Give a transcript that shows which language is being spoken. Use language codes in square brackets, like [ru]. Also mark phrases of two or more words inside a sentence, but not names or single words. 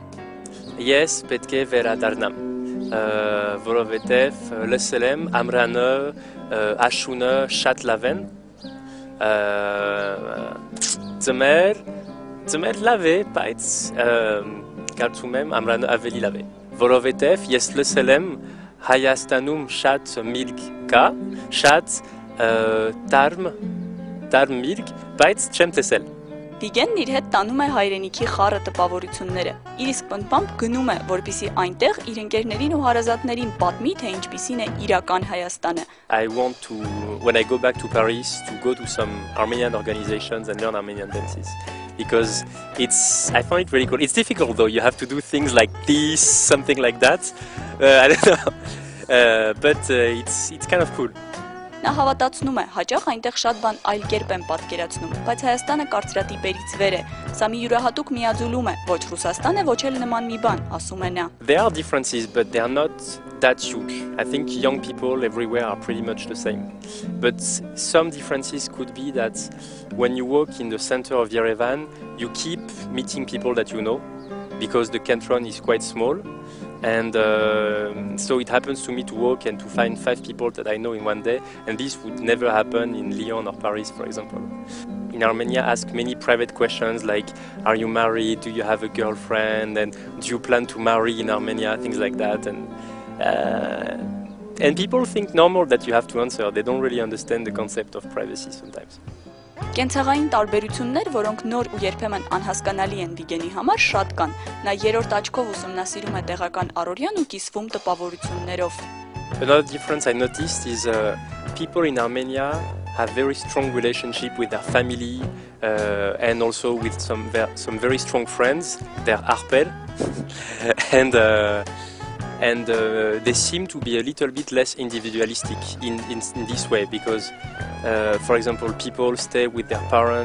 [hy] Ես պետք է վերադառնամ, որովհետև լսել եմ ամրանը, աշունը շատ լավ են, ձմեր լավ է, բայց կարծում եմ ամրանը ավելի լավ է, որովհետև ես լսել եմ Հայաստանում շատ միրգ կա, շատ տարմ միրգ, բայց չեմ տեսել։ Վիգենն իր հետ տանում է հայրենիքի խառը տպավորությունները, իր իսկ պնդմամբ գնում է, որպեսզի այնտեղ իր ընկերներին ու հարազատներին պատմի, թե ինչպիսին է իրական Հայաստանը։ [en] I want to, when I go back to Paris, to go to some Armenian organizations and learn Armenian dances. Because I find it really cool. It's difficult though, you have to do things like this, something like that. I don't know, but it's kind of cool. [hy] Նա հավատացնում է, հաճախ այնտեղ շատ բան այլ կերպ են պատկերացնում, բայց Հայաստանը կարծրատիպերից վեր է։ Սա մի յուրահատուկ միաձուլում է, ոչ Ռուսաստան է, ոչ էլ նման մի բան, ասում է նա։ [en] There are differences, but they are not that huge. I think young people everywhere are pretty much the same. But some differences could be that when you walk in the center of Yerevan, you keep meeting people that you know, because the canton is quite small. And so it happens to me to walk and to find 5 people that I know in one day, and this would never happen in Lyon or Paris, for example. In Armenia, ask many private questions like, are you married, do you have a girlfriend, and do you plan to marry in Armenia, things like that. And people think normal that you have to answer. They don't really understand the concept of privacy sometimes. [hy] Կենցաղային տարբերություններ, որոնք նոր ու երբեմն անհասկանալի են Վիգենի համար, շատ կան։ Նա երրորդ աչքով ուսումնասիրում է տեղական առօրյան ու կիսվում տպավորություններով։ [en] Another difference I noticed is people in Armenia have very strong relationship with their family and also with some very strong friends, their arpel, and they seem to be a little bit less individualistic in this way, because for example, people stay with their parents.